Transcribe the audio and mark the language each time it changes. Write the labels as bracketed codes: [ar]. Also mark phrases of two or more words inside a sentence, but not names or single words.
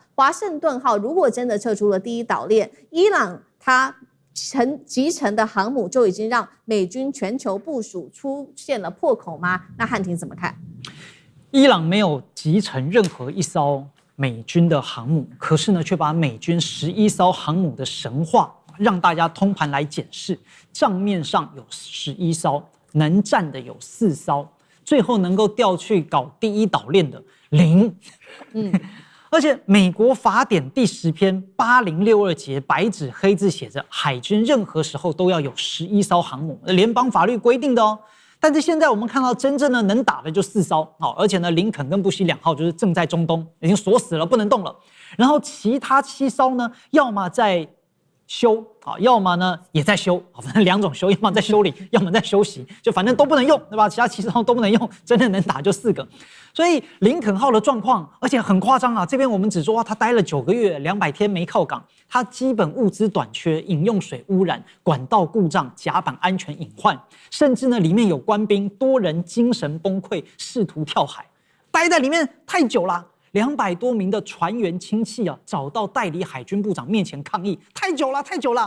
[zh] 華盛頓號如果真的撤出了第一島鏈，伊朗它擊沉的航母就已經讓美軍全球部署出現了破口嗎？那漢庭怎麼看？伊朗沒有擊沉任何一艘美軍的航母，可是呢，卻把美軍11艘航母的神話讓大家通盤來檢視。賬面上有11艘，能戰的有4艘，最後能夠調去搞第一島鏈的0。而且美國法典第10篇8062節白紙黑字寫着，海軍任何時候都要有11艘航母，聯邦法律規定的哦。但是現在我們看到真正的能打的就4艘，而且呢，林肯跟布希2號就是正在中東，已經鎖死了，不能动了。然後其他7艘呢，要麼在修，要麼呢也在修，反正2種修，要麼在修理，要麼在休息，就反正都不能用，对吧？其他7艘都不能用，真的能打就 4個。所以林肯號的狀況，而且很誇張啊！這邊我們只說它待了9個月，200天沒靠港，它基本物資短缺，飲用水污染，管道故障，甲板安全隱患，甚至呢裡面有官兵多人精神崩潰，試圖跳海，待在裡面太久了。200多名的船員親戚啊，找到代理海軍部長面前抗議，太久了，太久了。